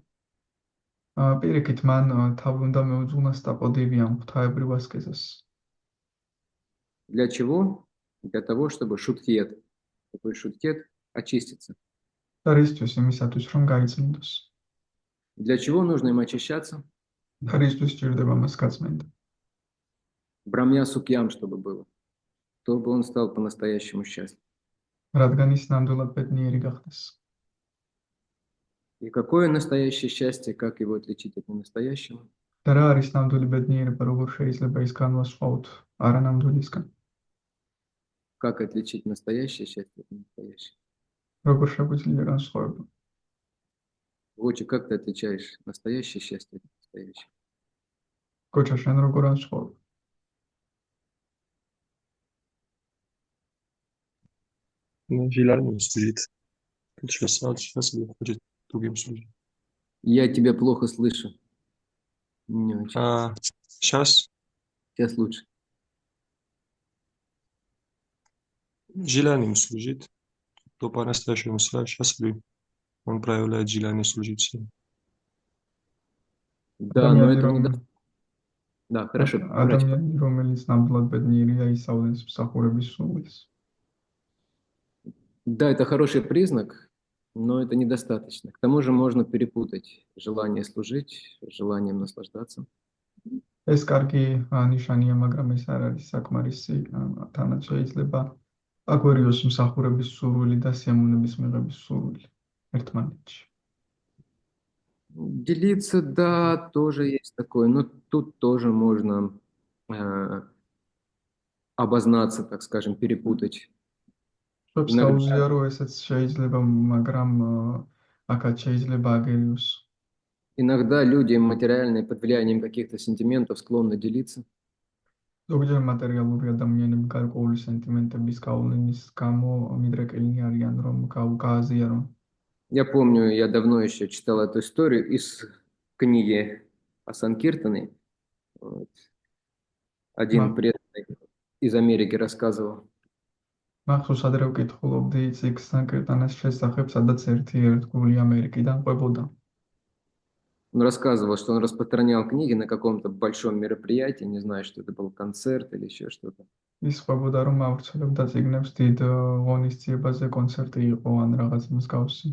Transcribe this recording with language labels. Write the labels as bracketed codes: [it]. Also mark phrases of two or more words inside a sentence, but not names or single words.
[ka] პირიქით, მან თავი უნდა მეუძღვნას ტაპოდივიამ, ღვთაებრივ ასკეზას. [ru] Для чего? Для того, чтобы шутхет, такой шутхет, очиститься. [ka] და რისთვის? იმისათვის, რომ გაიწმინდოს. [ru] Для чего нужно им очищаться? [ka] და რისთვის სჭირდება მას გაწმენდა? [sa] ब्रह्म सौख्यम्, [ru] чтобы было. Чтобы он стал по-настоящему счастлив. [ka] რადგან ის ნამდვილად ბედნიერი გახდეს. [ru] И какое настоящее счастье, как его отличить от ненастоящего? [ka] და რა არის ნამდვილი ბედნიერება, როგორ შეიძლება ის განვასხვაოთ არანამდვილისგან? [ru] Как отличить настоящее счастье от ненастоящего? [ka] როგორ შეგვიძლია განსხვავება? [ru] Вочи, как ты отличаешь настоящее счастье от ненастоящего? [ka] კოჩა, შენ როგორ განსხვავებ? [ru] Желание служит. Сейчас хочет другим служить. Я тебя плохо слышу. Не очень. Сейчас Сейчас лучше. желанием служит. То по-настоящему счастлив. Он проявляет желание служить всем. Да, но это не... Да, хорошо. [ka] ადამიანი, რომელიც ნამდვილად ბედნიერია, ისავლენს მსახურების სულს. [ru] Да, это хороший признак, но это недостаточно. К тому же можно перепутать желание служить с желанием наслаждаться. [ka] ეს კარგი ნიშანია, მაგრამ ეს არ არის საკმარისი. თანაც შეიძლება აგვერიოს მსახურების სურვილი და სიამოვნების მიღების сурвили ერთმანეთში. [ru] Делиться, да, тоже есть такое, но тут тоже можно обознаться, так скажем, перепутать. [ka] Иногда ესეც შეიძლება, მაგრამ აქაც შეიძლება აგერიოს. [ru] Иногда люди материальные под влиянием каких-то сентиментов склонны делиться. [ka] ზოგჯერ მატერიალური ადამიანები გარკვეული სენტიმენტების გავლენის გამო მიდრეკილნი არიან, რომ გააზიარონ. [ru] Я помню, я давно еще читал эту историю из книги о Санкиртане. Вот. Один преданный из Америки рассказывал. [ka] მახსოვს ადრე ვკითხულობდი წიგნ სანკირტანას შესახებ, სადაც ერთი ერთგული ამერიკიდან ყვებოდა. [ru] Он рассказывал, что он распространял книги на каком-то большом мероприятии, не знаю, что это был концерт или еще что-то. [ka] ის ყვებოდა, რომ ავრცელებდა წიგნებს დიდ ღონისძიებაზე, კონცერტი იყო ან რაღაც მსგავსი.